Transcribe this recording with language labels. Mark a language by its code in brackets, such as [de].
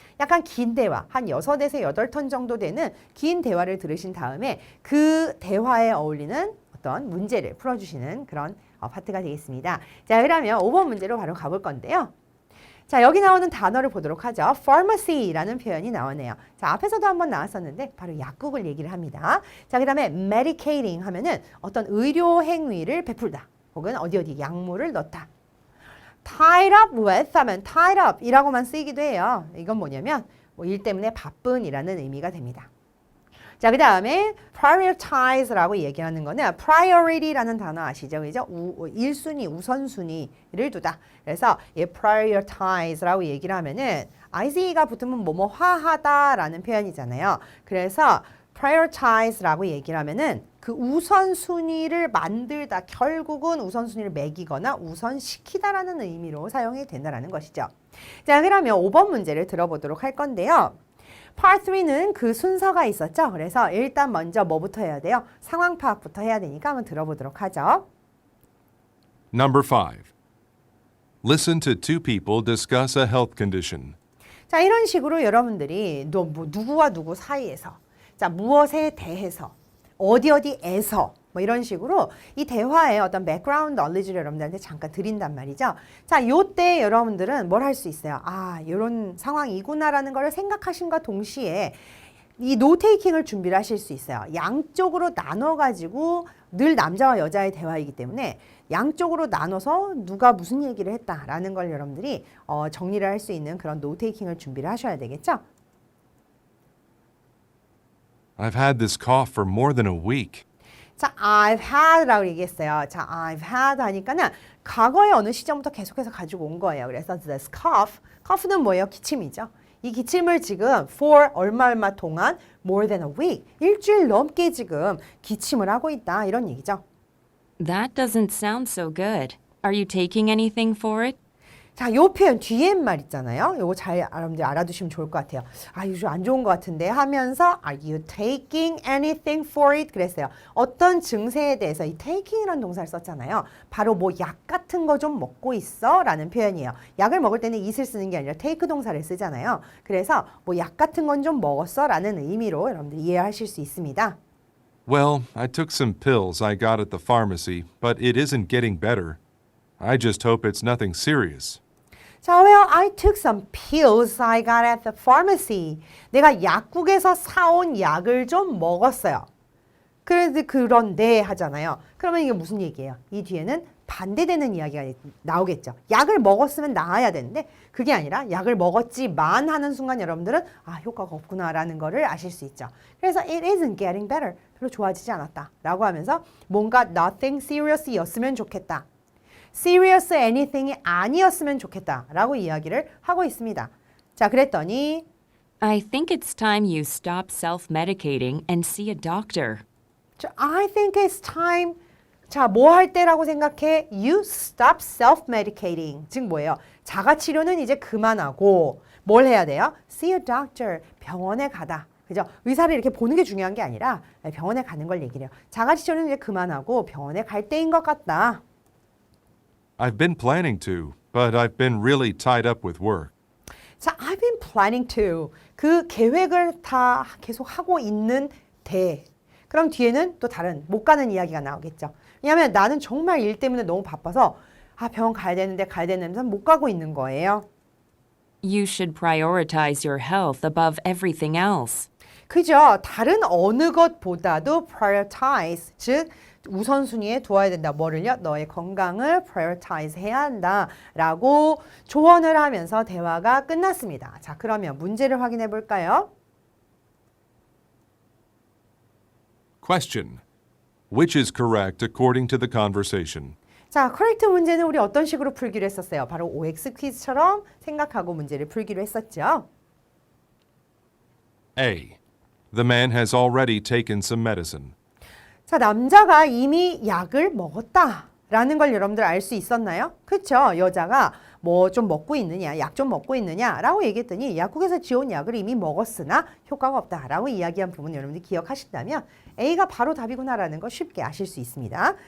[ko] 약간 긴 대화, 한 6에서 8턴 정도 되는 긴 대화를 들으신 다음에 그 대화에 어울리는 어떤 문제를 풀어주시는 그런 파트가 되겠습니다. 자, 그러면 5번 문제로 바로 가볼 건데요. 자, 여기 나오는 단어를 보도록 하죠. pharmacy라는 표현이 나오네요. 자, 앞에서도 한번 나왔었는데 바로 약국을 얘기를 합니다. 자, 그 다음에 medicating 하면은 어떤 의료 행위를 베풀다. 혹은 어디 약물을 넣다. tied up with 하면 tied up 이라고만 쓰이기도 해요. 이건 뭐냐면 일 때문에 바쁜이라는 의미가 됩니다. 자, 그 다음에 prioritize라고 얘기하는 거는 priority라는 단어 아시죠? 그죠? 1순위, 우선순위를 두다. 그래서 이 prioritize라고 얘기를 하면은 ice가 붙으면 뭐뭐화하다라는 표현이잖아요. 그래서 prioritize라고 얘기를 하면은 그 우선순위를 만들다, 결국은 우선순위를 매기거나 우선시키다라는 의미로 사용이 된다는 것이죠. 자, 그러면 5번 문제를 들어보도록 할 건데요. Part 3는 그 순서가 있었죠. 그래서 일단 먼저 뭐부터 해야 돼요? 상황 파악부터 해야 되니까 한번 들어보도록 하죠. [en] Number 5. Listen to two people discuss a health condition. [ko] 자, 이런 식으로 여러분들이 누구와 누구 사이에서 자, 무엇에 대해서 어디에서 뭐 이런 식으로 이 대화의 어떤 백그라운드 knowledge를 여러분들한테 잠깐 드린단 말이죠. 자, 요때 여러분들은 뭘 할 수 있어요? 이런 상황이구나라는 걸 생각하심과 동시에 이 노테이킹을 준비를 하실 수 있어요. 양쪽으로 나눠가지고 늘 남자와 여자의 대화이기 때문에 양쪽으로 나눠서 누가 무슨 얘기를 했다라는 걸 여러분들이 정리를 할 수 있는 그런 노테이킹을 준비를 하셔야 되겠죠. [en] I've had this cough for more than a week. [ko] 자, [en] I've had [ko] 라고 얘기했어요. 자, I've had 하니까는 과거의 어느 시점부터 계속해서 가지고 온 거예요. 그래서 this cough는 뭐예요? 기침이죠. 이 기침을 지금 for 얼마 동안 [en] more than a week, [ko] 일주일 넘게 지금 기침을 하고 있다. 이런 얘기죠. [en] That doesn't sound so good. Are you taking anything for it? [ko] 자, 요 표현 뒤에 말 있잖아요. 요거 잘 여러분들 알아두시면 좋을 것 같아요. 이거 좀 안 좋은 것 같은데 하면서 [en] Are you taking anything for it? [ko] 그랬어요. 어떤 증세에 대해서 이 taking이라는 동사를 썼잖아요. 바로 뭐 약 같은 거 좀 먹고 있어? 라는 표현이에요. 약을 먹을 때는 it을 쓰는 게 아니라 take 동사를 쓰잖아요. 그래서 뭐 약 같은 건 좀 먹었어? 라는 의미로 여러분들 이해하실 수 있습니다. [en] Well, I took some pills I got at the pharmacy, but it isn't getting better. I just hope it's nothing serious. 자, well, I took some pills I got at the pharmacy. [ko] 내가 약국에서 사온 약을 좀 먹었어요. 그런데 하잖아요. 그러면 이게 무슨 얘기예요? 이 뒤에는 반대되는 이야기가 나오겠죠. 약을 먹었으면 나아야 되는데 그게 아니라 약을 먹었지만 하는 순간 여러분들은 효과가 없구나라는 거를 아실 수 있죠. [en] 그래서 it isn't getting better. [ko] 별로 좋아지지 않았다. 라고 하면서 뭔가 [en] nothing serious [ko] 였으면 좋겠다. serious anything이 아니었으면 좋겠다 라고 이야기를 하고 있습니다. 자, 그랬더니 [en] I think it's time you stop self-medicating and see a doctor. I think it's time. [ko] 자, 뭐 할 때라고 생각해? [en] You stop self-medicating. [ko] 즉 뭐예요? 자가치료는 이제 그만하고 뭘 해야 돼요? [en] See a doctor. [ko] 병원에 가다. 그죠? 의사를 이렇게 보는 게 중요한 게 아니라 병원에 가는 걸 얘기해요. 자가치료는 이제 그만하고 병원에 갈 때인 것 같다. [en] I've been planning to, but I've been really tied up with work. 자, I've been planning to. [ko] 그 계획을 다 계속 하고 있는데 그럼 뒤에는 또 다른 못 가는 이야기가 나오겠죠. 왜냐하면 나는 정말 일 때문에 너무 바빠서 병원 가야 되는데 못 가고 있는 거예요. [en] You should prioritize your health above everything else. [ko] 그죠? 다른 어느 것보다도 prioritize, 즉 우선순위에 두어야 된다. 뭐를요? 너의 건강을 prioritize 해야 한다. 라고 조언을 하면서 대화가 끝났습니다. 자, 그러면 문제를 확인해 볼까요? [en] Question. Which is correct according to the conversation? [ko] 자, correct 문제는 우리 어떤 식으로 풀기로 했었어요? 바로 OX 퀴즈처럼 생각하고 문제를 풀기로 했었죠. [en] A. The man has already taken some medicine. [ko] 자, 남자가 이미 약을 먹었다라는 걸 여러분들 알 수 있었나요? 그렇죠. 여자가 뭐 좀 먹고 있느냐, 약 좀 먹고 있느냐라고 얘기했더니 약국에서 지어온 약을 이미 먹었으나 효과가 없다라고 이야기한 부분 여러분들 기억하신다면 A가 바로 답이구나라는 거 쉽게 아실 수 있습니다.